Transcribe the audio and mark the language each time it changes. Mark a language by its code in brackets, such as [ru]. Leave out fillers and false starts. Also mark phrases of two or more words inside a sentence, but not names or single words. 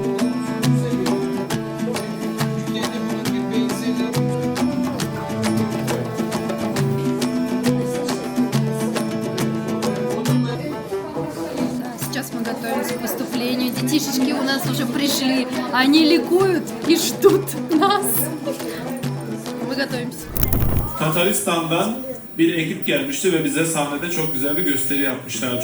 [ru] Сейчас мы готовимся к выступлению. Детишечки у нас уже пришли. Они ликуют и ждут нас. Мы готовимся. [tr] Tataristan'dan bir ekip gelmişti ve bize sahnede çok güzel bir gösteri yapmışlardı.